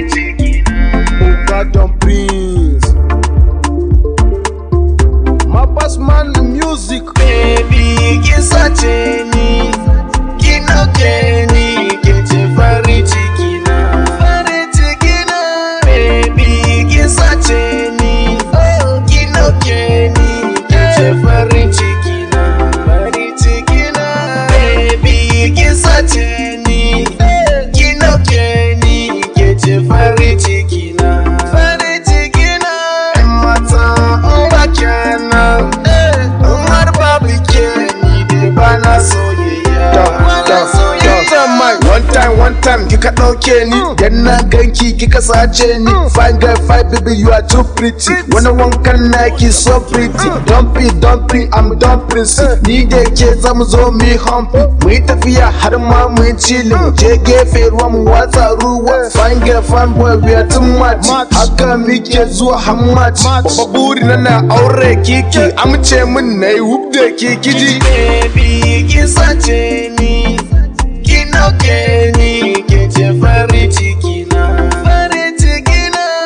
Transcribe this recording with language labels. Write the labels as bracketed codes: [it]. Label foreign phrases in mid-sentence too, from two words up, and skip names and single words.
[en] Oga Don Prince. My boss man music. [ha] Baby, ki sace ni, ki dauke ni, ke ce farin ciki na. Farin ciki na. Baby, ki sace ni, oh, ki dauke ni, ke ce farin ciki na. Farin ciki na. Baby, ki sace ni, ki dauke ni, ke ce farin ciki na. Farin ciki na. Yan mata, in ba kya nan, in har babu ke, ni dai ba na soyayya. Da, Ba na da, soyayya. da. [en] One time, one time, [ha] kika ɗauke ni. Dan na ganki, kika sace ni. [en] Fine girl, fine baby, you are too pretty. [ha] Wani wankan naki [en] so pretty. Dumpy, dumpy, I'm dumpy. [ha] Ni da ke za mu zo mu yi humpy. Mu yi tafiya har ma mu yi chilling. Je gefe ruwa mu watsa ruwa. [en] Fine girl, fine boy, we are too much. [ha] Haka muke zuwa har much. Babba buri na na aure kiki. Amince min na yi whoop da ki, kiji. Baby, ki sace ni, ki dauke ni, ke ce farin ciki na. Farin ciki na.